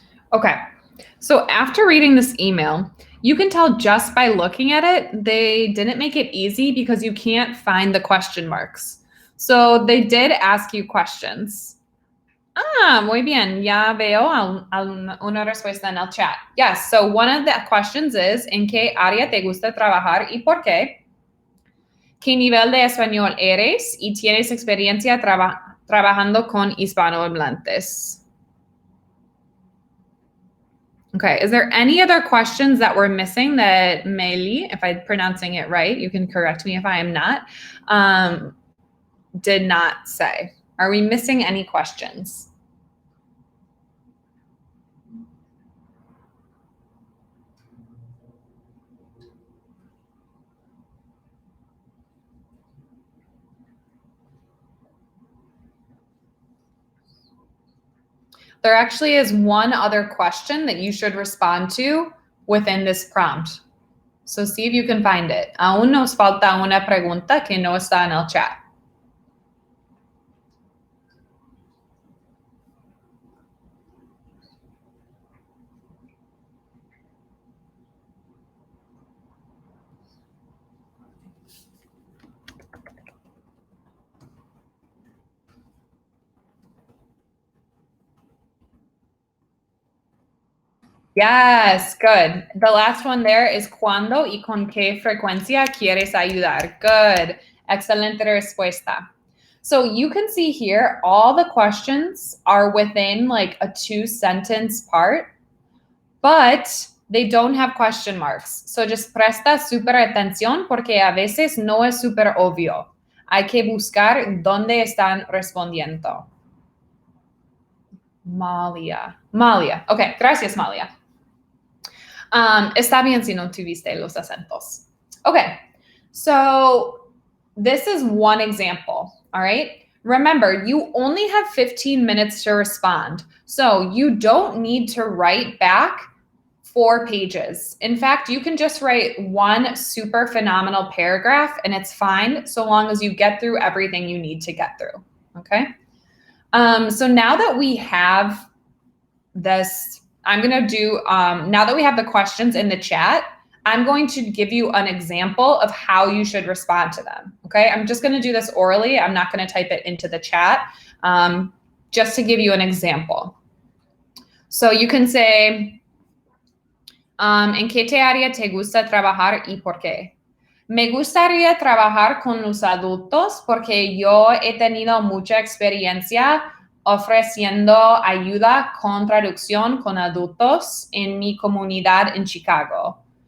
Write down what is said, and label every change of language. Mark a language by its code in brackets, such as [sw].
[en] Okay, so after reading this email, you can tell just by looking at it, they didn't make it easy because you can't find the question marks. So they did ask you questions. [es] Muy bien. Ya veo una respuesta en el chat. [en] Yes, so one of the questions is, [es] ¿en qué área te gusta trabajar y por qué? ¿Qué nivel de español eres y tienes experiencia trabajando con hispanohablantes? [en] Okay, is there any other questions that we're missing that Meli, if I'm pronouncing it right, you can correct me if I am not, did not say? Are we missing any questions? There actually is one other question that you should respond to within this prompt. So see if you can find it. [es] Aún nos falta una pregunta que no está en el chat. [en] Yes, good. The last one there is [es] ¿cuándo y con qué frecuencia quieres ayudar? [en] Good. [es] Excelente respuesta. [en] So you can see here, all the questions are within like a 2-sentence part, but they don't have question marks. So just [es] presta súper atención porque a veces no es súper obvio. Hay que buscar dónde están respondiendo. Malia. Okay, gracias, Malia. Está bien si no tuviste los acentos. [en] Okay, so this is one example, all right? Remember, you only have 15 minutes to respond, so you don't need to write back 4 pages. In fact, you can just write one super phenomenal paragraph and it's fine so long as you get through everything you need to get through, okay? So now that we have this, I'm going to do, now that we have the questions in the chat, I'm going to give you an example of how you should respond to them, okay? I'm just going to do this orally. I'm not going to type it into the chat, just to give you an example. So you can say, [es] ¿en qué área te gusta trabajar y por qué? Me gustaría trabajar con los adultos porque yo he tenido mucha experiencia ofreciendo ayuda con traducción con adultos en mi comunidad en Chicago.